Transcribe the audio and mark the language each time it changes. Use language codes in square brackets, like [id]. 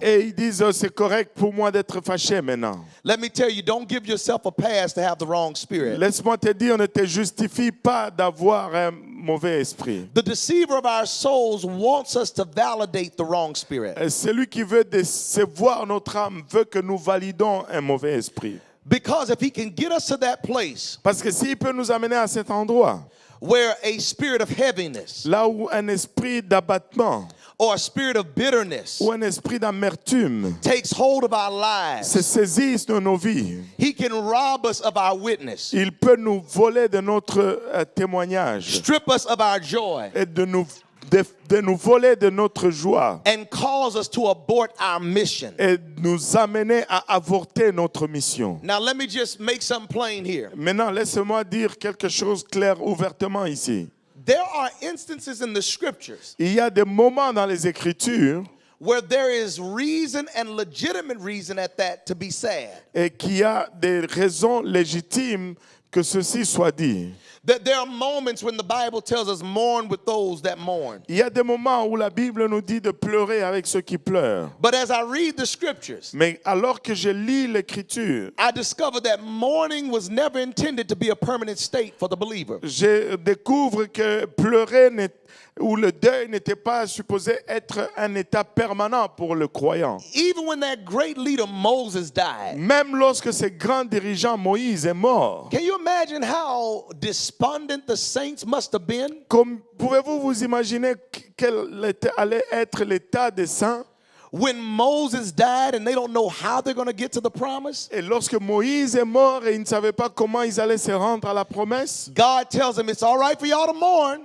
[fr] Et ils disent, c'est correct pour moi d'être fâché maintenant. [en] Let me tell you, don't give yourself a pass to have the wrong spirit. [fr] Laisse-moi te dire, ne te justifie pas d'avoir un mauvais esprit. [en] The deceiver of our souls wants us to validate the wrong spirit. [fr] Et celui qui veut décevoir notre âme veut que nous validons un mauvais esprit. [en] Because if he can get us to that place [fr] Parce que s'il peut nous amener à cet endroit, [en] where a spirit of heaviness [fr] là où un esprit d'abattement [en] or a spirit of bitterness [fr] ou un esprit d'amertume [en] takes hold of our [fr] se [en] lives, [fr] saisisse de nos vies, [en] he can rob us of our witness, [fr] il peut nous voler de notre témoignage [en] strip us of our joy, [fr] et de nous voler de notre joie [en] and cause us to abort our mission. [fr] et nous amener à avorter notre mission. [en] Now, let me just make something plain here. [fr] Maintenant, laissez-moi dire quelque chose clair ouvertement ici. [en] There are instances in the scriptures [fr] Il y a des moments dans les Écritures [en] where there is reason and legitimate reason at that to be sad. [fr] et qu'il y a des raisons légitimes que ceci soit dit. [en] That there are moments when the Bible tells us mourn with those that mourn. [fr] Il y a des moments où la Bible nous dit de pleurer avec ceux qui pleurent. [en] But as I read the scriptures, [fr] Mais alors que je lis l'Écriture, [en] I discover that mourning was never intended to be a permanent state for the believer. [fr] je découvre que pleurer ou le deuil n'était pas supposé être un état permanent pour le croyant. [en] Even when that great leader Moses died, [fr] Même lorsque ce grand dirigeant Moïse est mort, [en] can you imagine how despondent the saints must have been? [fr] pouvez-vous vous imaginer quel allait être l'état des saints? [en] When Moses died and they don't know how they're going to get to the promise, [fr] Et lorsque Moïse est mort et ils ne savaient pas comment ils allaient se rendre à la promesse, [en] God tells them it's all right for y'all to mourn,